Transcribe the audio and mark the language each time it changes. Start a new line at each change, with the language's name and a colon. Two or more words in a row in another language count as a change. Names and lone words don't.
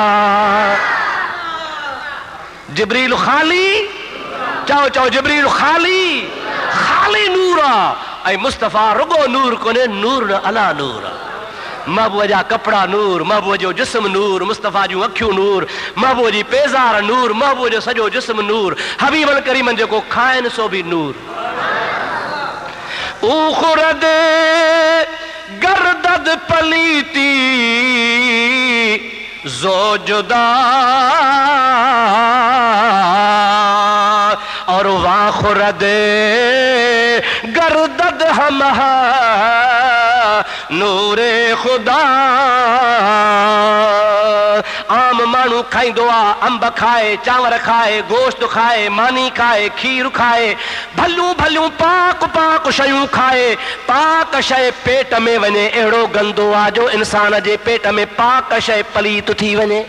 Sindhi: जिब्रील ख़ाली, चओ चओ, जिब्रील ख़ाली ख़ाली नूर आहे ऐं मुस्तफ़ा रुगो नूर कोन्हे,
Arabic: نور على نور
Sindhi: आहे। महबूब जा कपिड़ा नूर, महबूब जो जिस्म नूर, मुस्तफ़ा जूं अखियूं नूर, महबूब जी पेज़ार नूर, महबूब जो सॼो जिस्म नूर,
Arabic: حبيبا كريما
Sindhi: जेको खाइनि सो बि नूर।
Persian: او خورد گردد پلیدی زو جدا و وان خورد گردد همه نور خدا.
Sindhi: आम माण्हू खाईंदो आहे, अंब खाए, चांवर खाए, गोश्त खाए, मानी खाए, खीर खाए, भलियूं भलियूं पाक पाक शयूं खाए, पाक शइ पेट में वञे अहिड़ो गंदो आहे जो इंसान जे पेट में पाक शइ पलीत थी वञे।